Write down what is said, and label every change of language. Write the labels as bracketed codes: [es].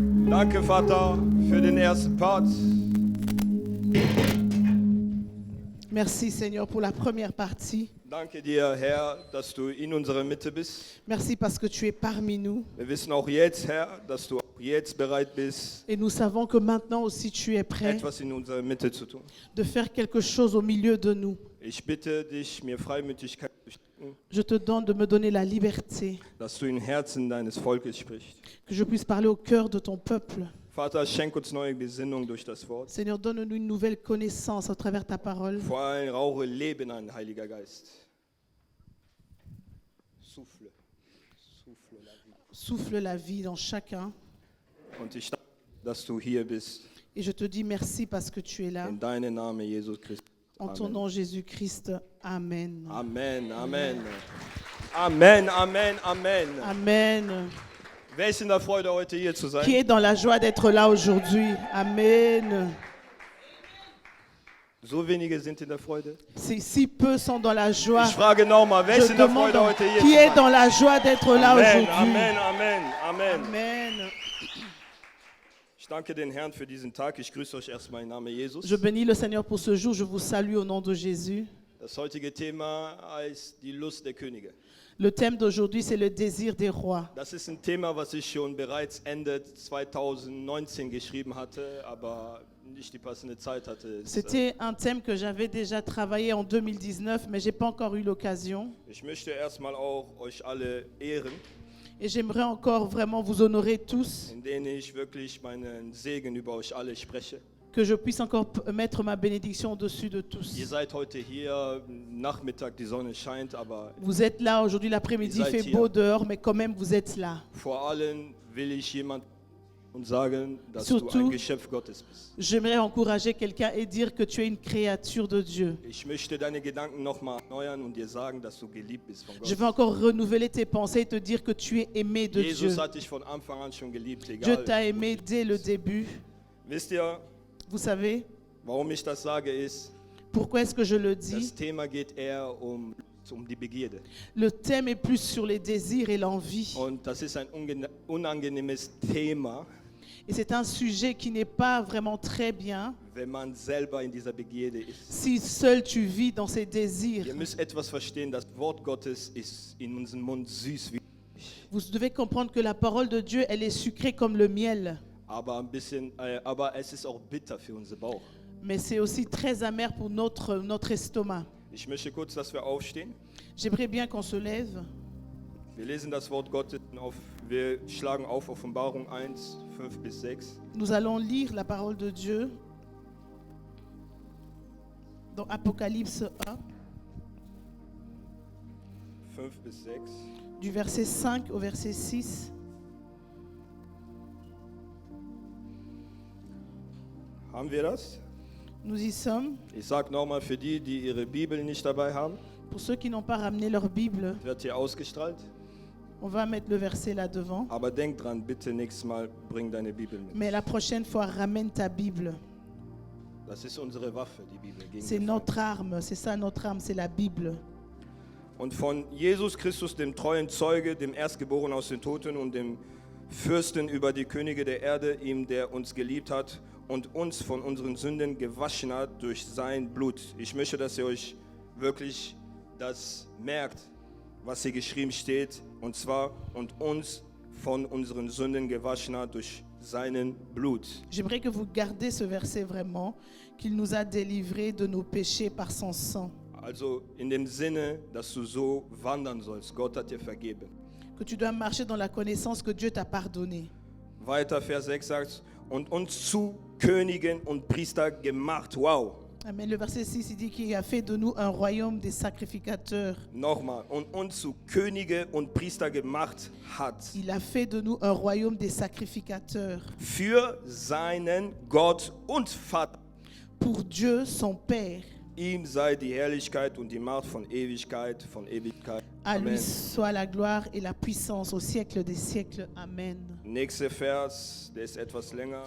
[de] Danke, Vater, für den ersten Part. [fr] Merci Seigneur pour la première partie. [de] Danke dir, Herr, dass du in unserer Mitte bist. [fr] Merci parce que tu es parmi nous. [de] Wir wissen auch jetzt, Herr, dass du auch jetzt bereit bist, [fr] Et nous savons que maintenant aussi tu es prêt [de] etwas in unserer Mitte zu tun. [fr] de faire quelque chose au milieu de nous. [de] Ich bitte dich, mir Freimütigkeit zu schenken, [fr] Je te demande de me donner la liberté, [de] dass du in Herzen deines Volkes sprichst. [fr] que je puisse parler au cœur de ton peuple. [de] Vater, schenk uns neue Gesinnung durch das Wort. [fr] Seigneur, donne-nous une nouvelle connaissance à travers ta parole. [de] Vor allem rauche Leben ein, Heiliger Geist. [fr] Souffle. Souffle la vie. Souffle la vie dans chacun. [de] Und ich danke, dass du hier bist. [fr] Et je te dis merci parce que tu es là. [de] In deinem Namen, Jesus Christus. [fr] En ton Amen. nom Jésus-Christ. Amen. Amen, Amen. Amen, Amen, Amen. Amen. [de] Wer ist in der Freude, heute hier zu [fr] Qui [de] sein? [fr] est dans la joie d'être là aujourd'hui? Amen. [de] So wenige sind in der Freude. [fr] Si peu sont dans la joie. [de] Ich frage nochmal, wer ist [fr] Je [de] in der [fr] demande [de] Freude, heute hier [fr] qui [de] zu [fr] est [de] sein? [fr] dans la joie d'être là Amen, aujourd'hui. Amen, Amen, Amen. Amen. [de] Ich danke den Herrn für diesen Tag. Ich grüße euch erstmal im Namen Jesus. [fr] Je bénis le Seigneur pour ce jour. Je vous salue au nom de Jésus. [de] Das heutige Thema heißt die Lust der Könige. [fr] Le thème d'aujourd'hui, c'est le désir des rois. [de] Das ist ein Thema, was ich schon bereits Ende 2019 geschrieben hatte, aber nicht die passende Zeit hatte. [fr] C'était un thème que j'avais déjà travaillé en 2019, mais je n'ai pas encore eu l'occasion. [de] Ich möchte erstmal auch euch alle ehren, [fr] Et j'aimerais encore vraiment vous honorer tous, [de] indem ich wirklich meinen Segen über euch alle spreche. [fr] que je puisse encore mettre ma bénédiction au-dessus de tous. [de] Ihr seid heute hier, Nachmittag, die Sonne scheint, aber [fr] Vous êtes là aujourd'hui, l'après-midi, il Vous êtes fait beau dehors, mais quand même vous êtes là. [de] vor allem will ich jemand und sagen, dass [fr] Surtout- [de] du ein Geschöpf Gottes bist. [fr] J'aimerais encourager quelqu'un et dire que tu es une créature de Dieu. [de] Ich möchte deine Gedanken nochmal erneuern und dir sagen, dass du geliebt bist von [fr] Je [de] Gott. [fr] veux encore renouveler tes pensées et te dire que tu es aimé de Dieu. [de] Jesus hat dich von Anfang an schon geliebt, [fr] Dieu [de] egal. [fr] t'a aimé dès le début. [de] Wisst ihr, [fr] Vous savez [de] warum ich das sage, ist, [fr] pourquoi est-ce que je le [de] das [fr] dis? [de] Thema geht eher um die Begierde. [fr] Le thème est plus sur les désirs et l'envie. [de] Und das ist ein unangenehmes Thema, [fr] Et c'est un sujet qui n'est pas vraiment très bien [de] wenn man selber in dieser Begierde ist. [fr] si seul tu vis dans ces désirs. [de] Ihr müsst etwas verstehen, das Wort Gottes ist in unserem Mund süß wie [fr] Vous devez comprendre que la parole de Dieu, elle est sucrée comme le miel. [de] aber es ist auch bitter für unser Bauch. [fr] Mais c'est aussi très amer pour notre estomac. [de] Ich möchte kurz, dass wir aufstehen. [fr] J'aimerais bien qu'on se lève. [de] Wir lesen das Wort Gottes wir schlagen auf Offenbarung 1, 5 bis 6. [fr] Nous allons lire la parole de Dieu dans Apocalypse 1, [de] 5 bis 6. [fr] du verset 5 au verset 6. [de] Haben wir das? [fr] Nous y sommes. [de] Ich sage nochmal für die, die ihre Bibel nicht dabei haben, [fr] Pour ceux qui n'ont pas ramené leur Bible, [de] wird hier ausgestrahlt. [fr] on va mettre le verset là devant. [de] Aber denk dran, bitte nächstes Mal bring deine Bibel mit. [fr] Mais la prochaine fois, ramène ta Bible. [de] Das ist unsere Waffe, die Bibel. Gegen [fr] C'est [de] den [fr] notre [de] Feind. [fr] arme, c'est ça notre arme, c'est la Bible. [de] Und von Jesus Christus, dem treuen Zeuge, dem Erstgeborenen aus den Toten und dem Fürsten über die Könige der Erde, ihm, der uns geliebt hat und uns von unseren Sünden gewaschen hat durch sein Blut. Ich möchte, dass ihr euch wirklich das merkt, was hier geschrieben steht, und zwar, und uns von unseren Sünden gewaschen hat durch seinen Blut. [fr] J'aimerais que vous gardez ce verset vraiment, qu'il nous a délivrés de nos péchés par son sang. [de] Also in dem Sinne, dass du so wandern sollst. Gott hat dir vergeben. [fr] Que tu dois marcher dans la connaissance que Dieu t'a pardonné. [de] Weiter, Vers 6 sagt, und uns zu Königen und Priester gemacht. Wow. [fr] Amen. Le verset 6, il dit qu'il a fait de nous un royaume des sacrificateurs. [de] Nochmal. Und uns zu Könige und Priester gemacht hat. [fr] Il a fait de nous un royaume des sacrificateurs. [de] Für seinen Gott und Vater. [fr] Pour Dieu, son Père. [de] Ihm sei die Herrlichkeit und die Macht von Ewigkeit, von Ewigkeit. [fr] À lui Amen. soit la gloire et la puissance au siècle des siècles. Amen. [de] Nächster Vers, der ist etwas länger.